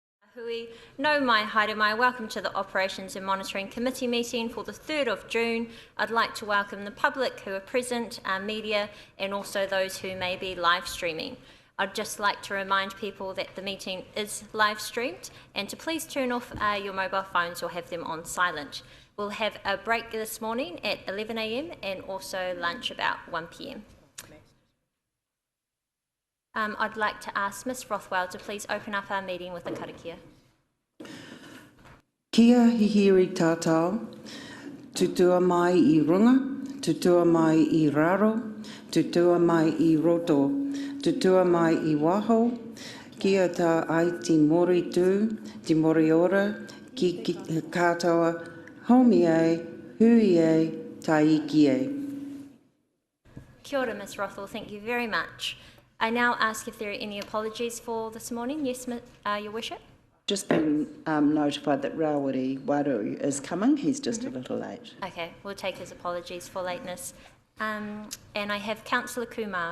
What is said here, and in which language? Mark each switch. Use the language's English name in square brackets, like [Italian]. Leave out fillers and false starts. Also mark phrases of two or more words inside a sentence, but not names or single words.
[Māori] Hui, no mai haere mai. [English] Welcome to the Operations and Monitoring Committee meeting for the 3rd of June. I'd like to welcome the public who are present, our media, and also those who may be live streaming. I'd just like to remind people that the meeting is live streamed and to please turn off your mobile phones or have them on silent. We'll have a break this morning at 11 a.m. and also lunch about 1 p.m. I'd like to ask Ms Rothwell to please open up our meeting with a karakia. [Māori] Kia hihiri tātau, tutua mai I runga, tutua mai I raro, tutua mai I roto, tutua mai I waho, kia tā ai ti mori tū, ti mori ora, ki kātaua, homi e, hui e, taiki e. Kia ora, [English] Ms Rothwell, thank you very much. I now ask if there are any apologies for this morning. Yes, Your Worship. Just been notified that Rawiri Waru is coming. He's just a little late. Okay, we'll take his apologies for lateness. And I have Councillor Kumar.